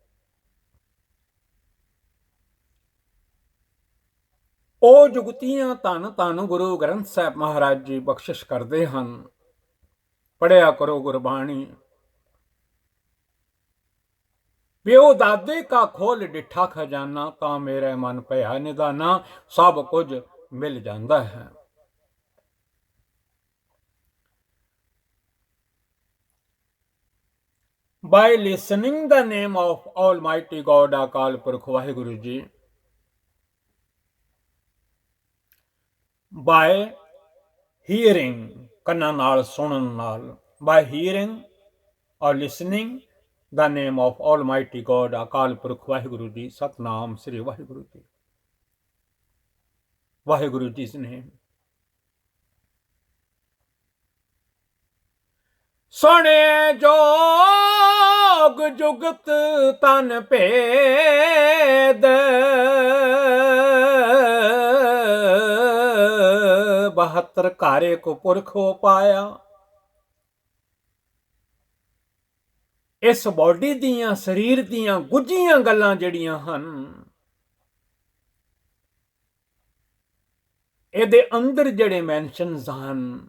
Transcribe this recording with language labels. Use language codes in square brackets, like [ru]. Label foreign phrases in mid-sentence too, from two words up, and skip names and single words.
[pa] ਉਹ ਜੁਗਤੀਆਂ ਧੰਨ ਧੰਨ ਗੁਰੂ ਗ੍ਰੰਥ ਸਾਹਿਬ ਮਹਾਰਾਜ ਜੀ ਬਖਸ਼ਿਸ਼ ਕਰਦੇ ਹਨ। ਪੜਿਆ ਕਰੋ ਗੁਰਬਾਣੀ। ਪਿਓ ਦਾਦੇ ਕਾ ਖੋਲ ਡਿੱਠਾ ਖਜ਼ਾਨਾ, ਤਾਂ ਮੇਰੇ ਮਨ ਭਇਆ ਨਿਦਾਨਾ, ਸਭ ਕੁਝ ਮਿਲ ਜਾਂਦਾ ਹੈ। [en] By listening the name of Almighty God, Akal Purkh Waheguru Ji, by hearing, [pa] ਕੰਨਾਂ ਨਾਲ ਸੁਣਨ ਨਾਲ, [en] by hearing or listening the name of Almighty God, Akal Purkh Waheguru Ji, Satnam Sri Waheguru Ji, Waheguru Ji's name. [pa] ਸੁਣੇ ਜੋਗ ਜੁਗਤ ਤਨ ਭੇਦ, 72 ਘਾਰੇ ਕੋ ਪੁਰਖ ਹੋ ਪਾਇਆ। ਇਸ ਬਾਡੀ ਦੀਆਂ, ਸਰੀਰ ਦੀਆਂ ਗੁੱਝੀਆਂ ਗੱਲਾਂ ਜਿਹੜੀਆਂ ਹਨ, ਇਹਦੇ ਅੰਦਰ ਜਿਹੜੇ ਮੈਂਸ਼ਨਸ ਹਨ,